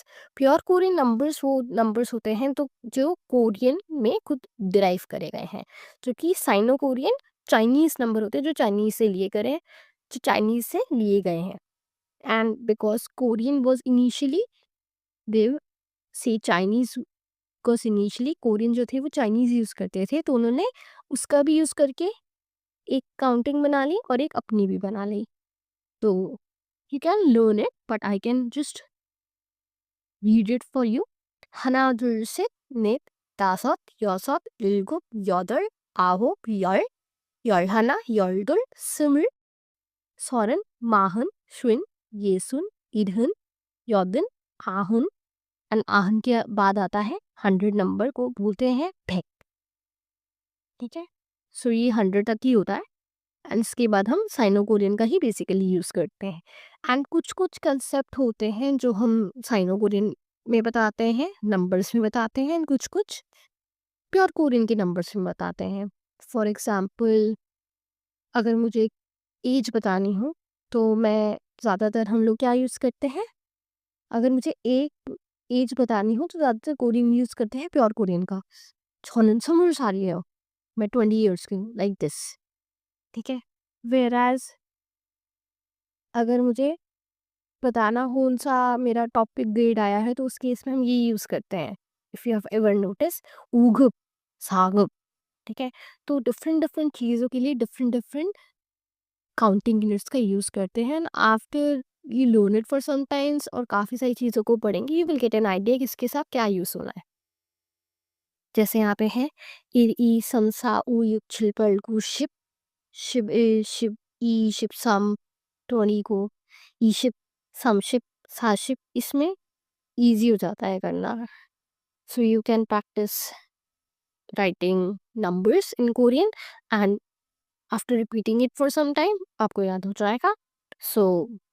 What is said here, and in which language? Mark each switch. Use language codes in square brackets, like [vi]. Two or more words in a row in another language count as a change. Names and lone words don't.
[en] pure Korean numbers [hi] वो नंबर्स होते हैं तो जो कोरियन में खुद डिराइव करे गए हैं, जो कि [en] Sino Korean Chinese number [hi] होते हैं जो चाइनीज से लिए गए हैं, जो चाइनीज से लिए गए हैं. [en] and because Korean was initially [hi] देव से चाइनीज, [en] because initially Korean [hi] जो थे वो चाइनीज यूज करते थे, तो उन्होंने उसका भी यूज करके एक काउंटिंग बना ली और एक अपनी भी बना ली. [en] तो you can learn it, but I can just read it for you. [ko] 하나, 둘, 셋, 넷, 다섯, 여섯, 일곱, 여덟, 아홉, 열, 열하나, 열둘, 스물, 서른, 마흔, 쉰, 예순, 일흔, 여든, आहन. [hi] एंड आहन के बाद आता है 100 नंबर को बोलते हैं भेक. ठीक है, सो ये 100 तक ही होता है, एंड इसके बाद हम साइनो कोरियन का ही बेसिकली यूज़ करते हैं. एंड कुछ कुछ कंसेप्ट होते हैं जो हम साइनो कोरियन में बताते हैं, नंबर्स में बताते हैं, एंड कुछ कुछ प्योर कोरियन के नंबर्स में बताते हैं. फॉर एग्जाम्पल, अगर मुझे एज बतानी हो तो मैं ज़्यादातर हम लोग क्या यूज़ करते हैं, अगर मुझे एक एज बतानी हो तो ज़्यादातर कोरियन यूज़ करते हैं, प्योर कोरियन का. [ko] 저는 20살이에요. [hi] मैं 20 ईयर्स की हूँ, [en] like this. [hi] ठीक है, वेराज अगर मुझे बताना कौन सा मेरा टॉपिक ग्रेड आया है तो उस केस में हम ये यूज़ करते हैं. [en] if you have ever notice, ऊघ, साघ. [hi] ठीक है, तो डिफरेंट डिफरेंट चीज़ों के लिए [en] different different counting units [hi] का यूज़ करते हैं. [en] after you learn it for some times [hi] और काफ़ी सारी चीज़ों को पढ़ेंगे, [en] you will get an idea [hi] किसके साथ क्या यूज़ होना है. जैसे यहाँ पे है 일, 이, 3, 4, 5, 6, 7, 8, 9, 10, 11, 12, 13, 20 को 20, 30, 40 इसमें ईजी हो जाता है करना. [en] so you can practice writing numbers in Korean, and after repeating it for some time [hi] आपको याद हो जाएगा.